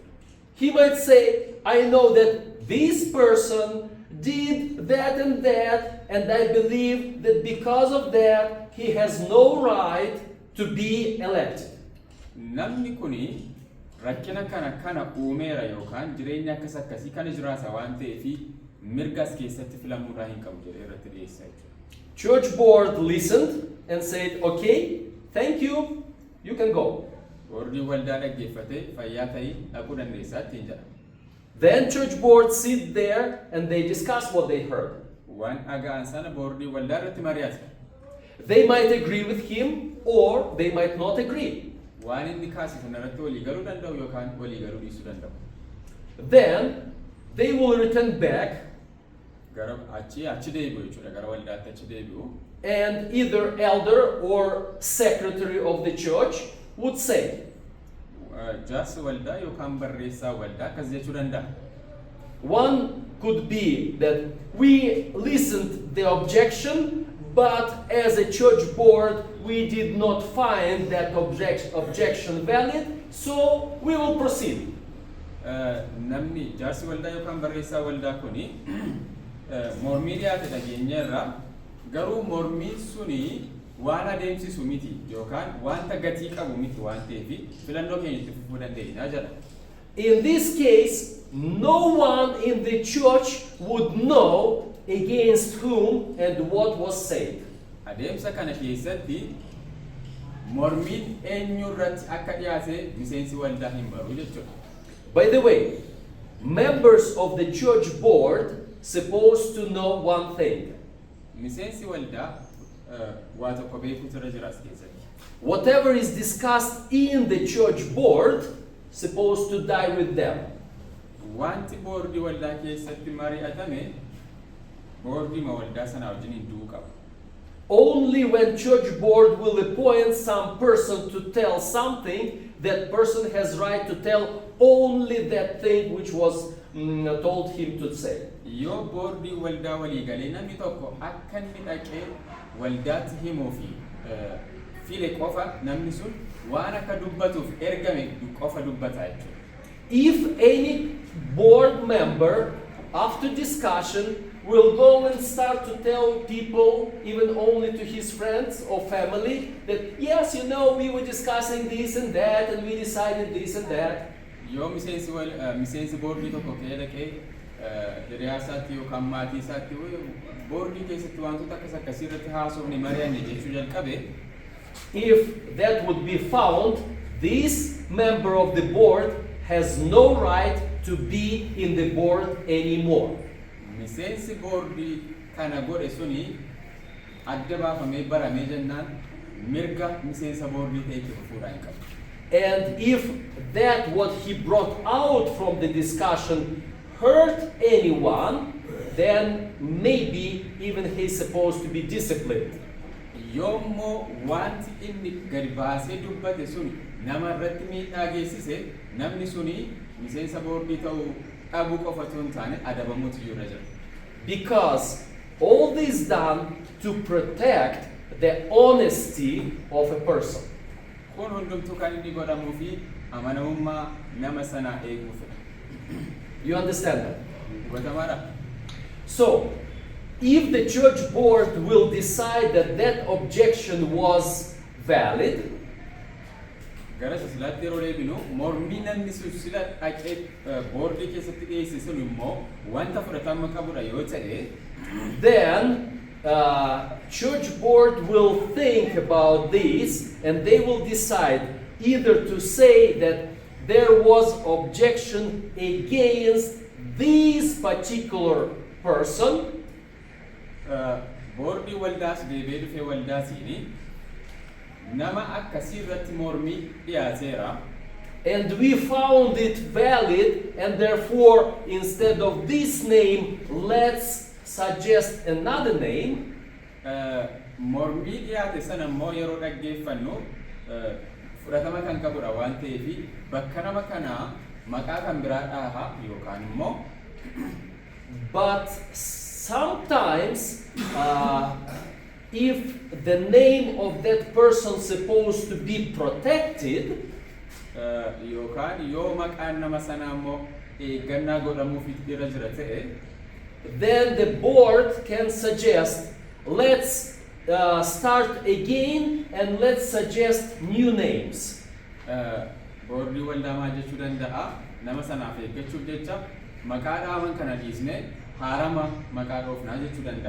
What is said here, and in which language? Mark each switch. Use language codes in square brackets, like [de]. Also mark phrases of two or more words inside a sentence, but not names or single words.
[en] He might say, I know that this person did that, and I believe that because of that, he has no right to be elected. [om] Namni kuni rakkina kana uumeera yookaan jireenya akkas akkasii kana jiraata waan ta'eefi mirgas keessatti filamuudhaa hin qabu jedhee irratti dhiyeessaa jechuudha. [en] Church board listened and said, okay, thank you, you can go. [om] Boordii waldaa dhaggeeffatee fayyaa ta'ii dhaquu dandeessaa ittiin jedha. [en] Then church board sit there and they discuss what they heard. [om] Waan dhaga'an sana boordii waldaa irratti mari'ata. [en] They might agree with him or they might not agree. [om] Waan inni kaase sana irratti walii galuu danda'u yookaan walii galuu dhiisuu danda'u. [en] Then they will return back [om] Gara achi deebi'u jechuudha gara waldaatti achi deebi'u. [en] and either elder or secretary of the church would say, [om] Jaarsi waldaa yookaan barreessaa waldaa akkas jechuu danda'a. [en] one could be that we listened the objection, but as a church board we did not find that objection valid, so we will proceed. [om] Namni jaarsi waldaa yookaan barreessaa waldaa kuni mormii dhiyaate dhageenyeerra garuu mormii suni waan adeemsisu miti yookaan wanta gatii qabu miti waan ta'eef filannoo keenya itti fufuu dandeenya jedha. [en] In this case, no one in the church would know against whom and what was said. [om] Adeemsa kana keessatti mormiin eenyu irratti akka dhiyaate miseensi waldaa hin baru jechuudha. [en] By the way, members of the church board supposed to know one thing. [om] Miseensi waldaa waa tokko beekuutu irra jira as keessatti. [en] Whatever is discussed in the church board supposed to die with them. [om] Wanti boordii waldaa keessatti mari'atame boordii ma waldaa sana wajjin du'uu qaba. [en] Only when church board will appoint some person to tell something, that person has right to tell only that thing which was told him to say. [om] Yoo boordii waldaa walii galee namni tokko akka inni dhaqee waldaatti himuu fi file qofa namni sun waan akka dubbatuuf ergame qofa dubbata jechuudha. [en] If any board member after discussion will go and start to tell people, even only to his friends or family, that yes, you know, we were discussing this and that and we decided this and that. [om] Yoo miseensi boordii tokko ka'ee dhaqee hiriyaa isaatti yookaan maatii isaatti boordii keessatti wantoota akkasii irratti haasofne mari'anne jechuu jalqabe. [en] If that would be found, this member of the board has no right to be in the board anymore. [om] Miseensi boordii kana godhe suni adda baafamee baramee jennaan mirga miseensa boordii ta'e itti fufuudhaan hin qabu. [en] And if that what he brought out from the discussion hurt anyone, then maybe even he's supposed to be disciplined. [om] Yoommoo wanti inni gadi baasee dubbate suni nama irratti miidhaa geessise namni suni miseensa boordii ta'uu dhabuu qofa osoo hin taane adabamuutu irra jira. [en] Because all this done to protect the honesty of a person. [om] Kun hundumtuu kan inni godhamuu fi amanamummaa nama sanaa eeguufidha. [en] You understand that? [om] Hubatamaadha? [en] So, if the church board will decide that that objection was valid, [om] gara silaatti yeroo deebinu mormii namni sun sila dhaqee boordii keessatti dhiyeesse sun immoo wanta fudhatama qabudha yoo ta'e, [en] then church board will think about this and they will decide either to say that there was objection against this particular person. [om] Boordii waldaas deebee dhufee waldaasiini nama akkasii irratti mormii dhiyaateera. [en] And we found it valid, and therefore, instead of this name, let's suggest another name. [om] Mormii dhiyaate sana immoo yeroo dhaggeeffannu fudhatama kan qabudha waan ta'eef bakka nama kanaa maqaa kan biraa dhaaha yookaan immoo. [en] But sometimes, if the name of that person supposed to be protected, [om] yookaan yoo maqaan nama sanaa immoo eeggannaa godhamuuf irra jira ta'e, [en] then the board can suggest, let's start again and let's suggest new names. [om] Boordii waldaa maal jechuu danda'a nama sanaaf eeggachuuf jecha maqaa dhaaman kana dhiisne haarama maqaa dhoofnaa jechuu danda'a.